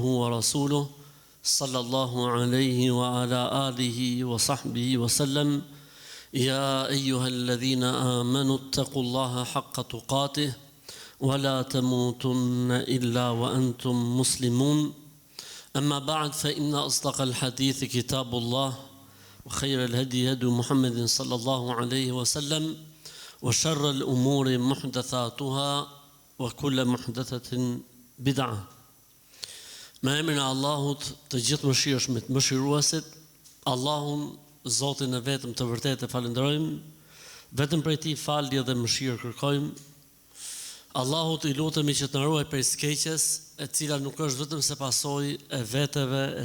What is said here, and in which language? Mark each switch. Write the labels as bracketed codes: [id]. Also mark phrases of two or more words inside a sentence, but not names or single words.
[ar] ورسوله صلى الله عليه وعلى آله وصحبه وسلم يا أيها الذين آمنوا اتقوا الله حق تقاته ولا تموتن إلا وأنتم مسلمون أما بعد فإن أصدق الحديث كتاب الله وخير الهدي هدي محمد صلى الله عليه وسلم وشر الأمور محدثاتها وكل محدثة بدعة. [sq] Me emrin e Allahut të gjithë mëshirshmit, mëshiruesit, Allahun, Zotin e vetëm të vërtetë e falenderojmë, vetëm prej Tij falje dhe mëshirë kërkojmë. Allahut i lutemi që të na ruaj prej skeqjes, e cila nuk është vetëm se pasojë e veteve, e